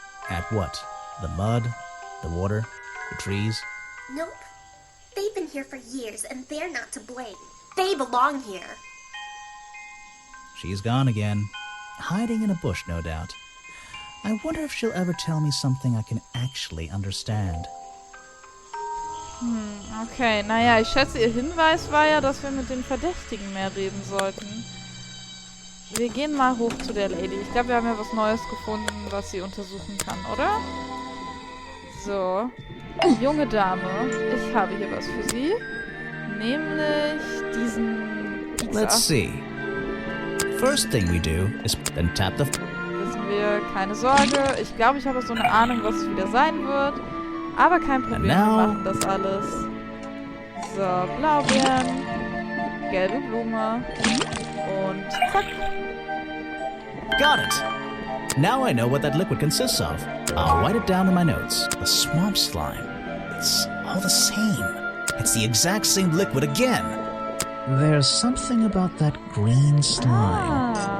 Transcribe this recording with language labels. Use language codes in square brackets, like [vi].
[en] At what? The mud? The water? The trees? Nope. They've been here for years, and they're not to blame. They belong here. She's gone again. Hiding in a bush, no doubt. I wonder if she'll ever tell me something I can actually understand. [de] Okay, naja, ich schätze, ihr Hinweis war ja, dass wir mit den Verdächtigen mehr reden sollten. Wir gehen mal hoch zu der Lady. Ich glaube, wir haben ja was Neues gefunden, was sie untersuchen kann, oder? So. Junge Dame, ich habe hier was für Sie. Nämlich diesen Pizza. [en] Let's see. First thing we do is then tap the... [de] Wissen wir, keine Sorge. Ich glaube, ich habe so eine Ahnung, was es wieder sein wird. Aber kein Problem, wir machen das alles. So, Blaubeeren, gelbe Blume und zack. [en] Got it! Now I know what that liquid consists of. I'll write it down in my notes. The swamp slime. It's all the same. It's the exact same liquid again. There's something about that green slime.